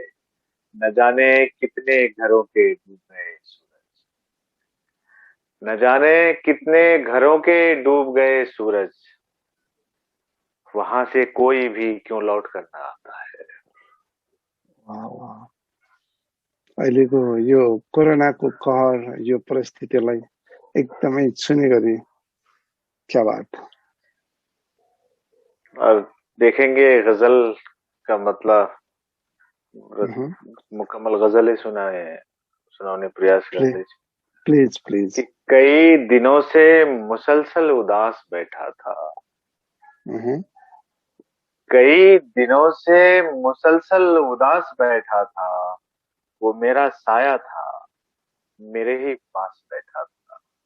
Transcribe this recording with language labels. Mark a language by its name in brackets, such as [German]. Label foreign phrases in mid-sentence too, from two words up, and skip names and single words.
[Hindi] न जाने कितने घरों के डूब गए सूरज, न जाने कितने घरों के डूब गए सूरज, वहां से कोई भी क्यों लौट कर ना आता है। वाह, वाह। [Nepali] अहिलेको यो कोरोनाको कहर, यो परिस्थितिलाई एकदमै छुने गरी [Hindi] क्या बात। और देखेंगे गजल का मतलब उहुँ, मुकम्मल गजल ही सुनाने प्रयास प्ली, करते प्लिज कि प्लिज। कई दिनों से मुसलसल उदास बैठा था, उहुँ, कई दिनों से मुसलसल उदास बैठा था, वो मेरा साया था, मेरे ही पास बैठा था।